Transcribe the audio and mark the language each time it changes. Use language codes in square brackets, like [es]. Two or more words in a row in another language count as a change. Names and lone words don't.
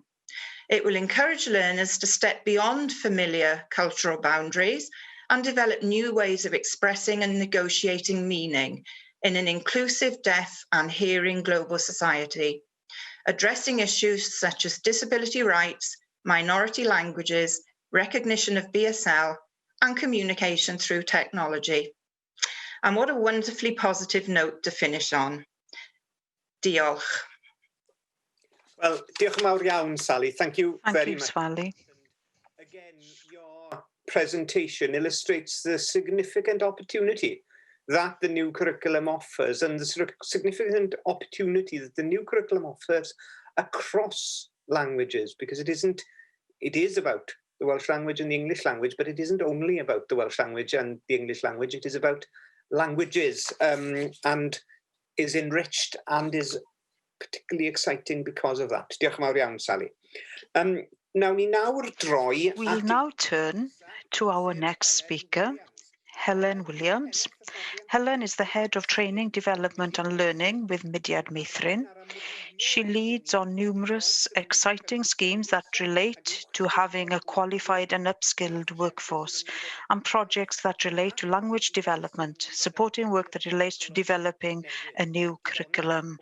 [en] It will encourage learners to step beyond familiar cultural boundaries and develop new ways of expressing and negotiating meaning in an inclusive deaf and hearing global society, addressing issues such as disability rights, minority languages, recognition of BSL, and communication through technology. And what a wonderfully positive note to finish on. [cy] Diolch. Well, diolch yn fawr iawn, Sally. [en] Thank you very much. Sally. Again, presentation illustrates the significant opportunity that the new curriculum offers, and the sort of significant opportunity that the new curriculum offers across languages, because it is about the Welsh language and the English language, but it isn't only about the Welsh language and the English language, it is about languages, and is enriched and is particularly exciting because of that. [cy] Diolch yn fawr iawn, Sally. [en] We'll now turn to our next speaker, Helen Williams. Helen is the Head of Training, Development and Learning with Mudiad Meithrin. She leads on numerous exciting schemes that relate to having a qualified and upskilled workforce, and projects that relate to language development, supporting work that relates to developing a new curriculum.